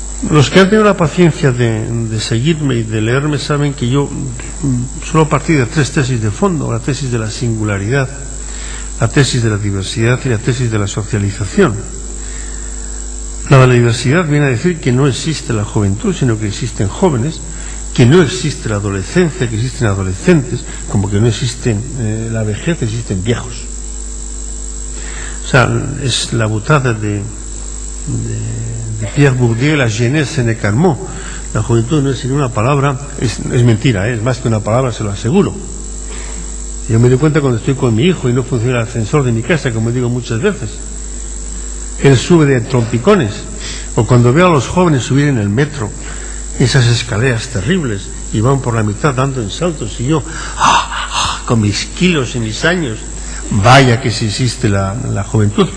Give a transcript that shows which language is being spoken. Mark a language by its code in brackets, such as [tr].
[es] Los que han tenido la paciencia de seguirme y de leerme saben que yo suelo partir de 3 tesis de fondo: la tesis de la singularidad, la tesis de la diversidad y la tesis de la socialización. La de la diversidad viene a decir que no existe la juventud, sino que existen jóvenes, que no existe la adolescencia, que existen adolescentes, como que no existe la vejez, existen viejos. O sea, es la butada de Pierre Bourdieu, [fr] la jeunesse n'est qu'un mot. [es] La juventud no es sino una palabra, es mentira, es más que una palabra, se lo aseguro. Yo me doy cuenta cuando estoy con mi hijo y no funciona el ascensor de mi casa, como digo muchas veces. Él sube de trompicones. O cuando veo a los jóvenes subir en el metro, esas escaleras terribles, y van por la mitad dando en saltos, y yo, con mis kilos y mis años, vaya que sí existe la juventud.